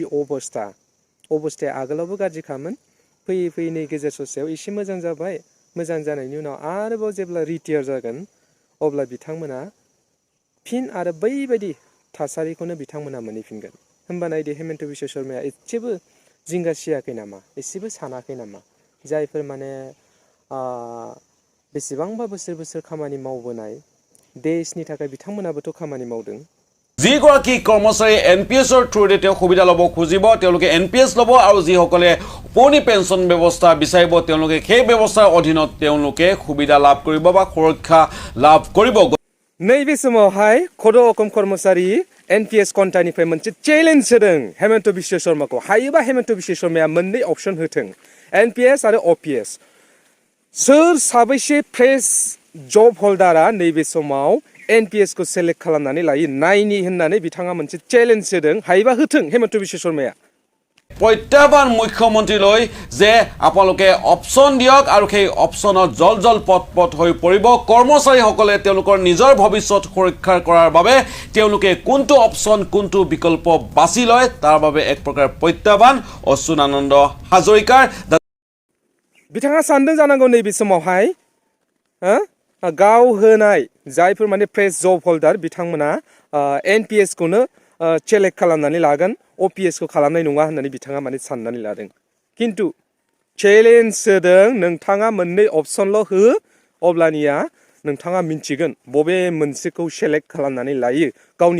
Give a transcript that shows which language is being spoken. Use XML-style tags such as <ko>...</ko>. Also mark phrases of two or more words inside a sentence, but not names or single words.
<brx>अबस्थाया आगोलावबो गाज्रिखामोन फैयै फैयै नै गेजेर ससेयाव एसे मोजां जाबाय मोजां जानायनि उनाव आरोबाव जेब्ला रिटायार जागोन अब्ला बिथांमोना फिन आरो बैबायदि थासारिखौनो बिथांमोना मोनहैफिनगोन होनबा नायदो हेमन्त बिश्व शर्माया एसेबो जिंगा सियाखै नामा एसेबो सानाखै नामा जायफोर माने बेसेबांबा बोसोर खामानि मावबोनाय देशनि थाखाय बिथांमोनाबोथ' खामानि मावदों</brx> <as>যিগৰাকী কৰ্মচাৰী এনপিএছৰ থ্ৰুৰে তেওঁ সুবিধা ল'ব খুজিব তেওঁলোকে এনপিএছ ল'ব আৰু যিসকলে পুৰণি পেঞ্চন ব্যৱস্থা বিচাৰিব তেওঁলোকে সেই ব্যৱস্থাৰ অধীনত তেওঁলোকে সুবিধা লাভ কৰিব বা সুৰক্ষা লাভ কৰিব</as> <brx>नैबे समावहाय खद' अखम कर्मचारी एनपिएस कन्टानिफ्राय मोनसे चेलेन्ज होदों हेमन्त बिश्व शर्माखौ हायोबा हेमन्त बिश्व शर्माया मोननै अपसन होथों एनपिएस आरो अपिएस सोर साबैसे</brx> <en>fresh job holder</en> <brx>नैबे समाव एनपिएस को सेलेक्ट खालामनानै लायो नायनि होननानै बिथाङा मोनसे चेलेन्ज होदों हायोबा होथों हेमन्त बिश्व शर्माया</brx> <as>প্ৰত্যাহ্বান মুখ্যমন্ত্ৰীলৈ যে আপোনালোকে অপচন দিয়ক আৰু সেই অপচনত জল পট হৈ পৰিব কৰ্মচাৰীসকলে তেওঁলোকৰ নিজৰ ভৱিষ্যত সুৰক্ষা কৰাৰ বাবে তেওঁলোকে কোনটো অপচন কোনটো বিকল্প বাছি লয় তাৰ বাবে এক প্ৰকাৰ প্ৰত্যাহ্বান অচ্যুতানন্দ হাজৰিকাৰ</as> <brx>बिथाङा सानदों जानांगौ नैबे समावहाय गाव होनाय जायफोर माने</brx> <en>fresh job holder</en> <brx>बिथांमोना एनपिएस खौनो सेलेक्ट खालामनानै लागोन अपिएस को खालामनाय नङा होननानै बिथाङा माने साननानै लादों किन्तु चेलेन्ज होदों नोंथाङा मोननै अपसनल' हो अब्लानिया नोंथाङा मिन्थिगोन बबे मोनसेखौ सेलेक्ट खालामनानै लायो गावनि</brx>